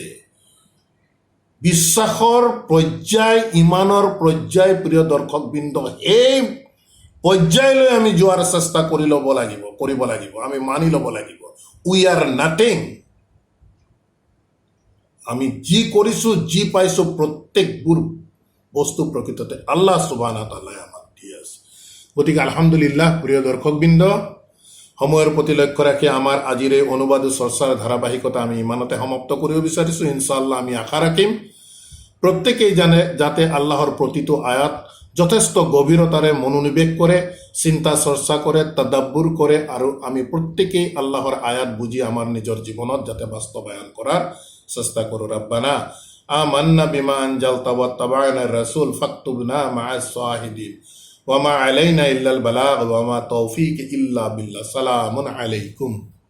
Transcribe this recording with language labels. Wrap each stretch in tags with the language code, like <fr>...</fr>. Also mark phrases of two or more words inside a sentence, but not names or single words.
<as>বিশ্বাসৰ পৰ্যায়, ইমানৰ পৰ্যায়, প্ৰিয় দৰ্শকবৃন্দ, এই পৰ্যায়লৈ আমি যোৱাৰ চেষ্টা কৰিব লাগিব। আমি মানি ল'ব লাগিব,</as> <en>we are nothing.</en> <as>আমি যি কৰিছোঁ, যি পাইছোঁ, প্ৰত্যেকবোৰ বস্তু প্ৰকৃততে</as> <ar>الله سبحانه وتعالى</ar> <as>আমাক দি আছে। গতিকে আলহামদুলিল্লাহ, প্ৰিয় দৰ্শকবৃন্দ, সময়ৰ প্ৰতি লক্ষ্য ৰাখি আমাৰ আজিৰ এই অনুবাদ চৰ্চাৰ ধাৰাবাহিকতা আমি ইমানতে সমাপ্ত কৰিব বিচাৰিছোঁ। ইনশাআল্লাহ আমি আশা ৰাখিম প্ৰত্যেকেই যাতে আল্লাহৰ প্ৰতিটো আয়াত যথেষ্ট গভীৰতাৰে মনোনিৱেশ কৰে, চিন্তা চৰ্চা কৰে, তাদাব্বুৰ কৰে, আৰু আমি প্ৰত্যেকেই আল্লাহৰ আয়াত বুজি আমাৰ নিজৰ জীৱনত যাতে বাস্তৱায়ন কৰাৰ চেষ্টা কৰোঁ।</as> <ar>رَبَّنَا آمَنَّا بِمَا أَنْزَلْتَ وَاتَّبَعْنَا الرَّسُولَ فَاكْتُبْنَا مَعَ الشَّاهِدِينَ وَمَا عَلَيْنَا إِلَّا الْبَلَاغُ وَمَا تَوْفِيقِي إِلَّا بِاللَّهِ. سَلَامٌ عَلَيْكُمْ.</ar>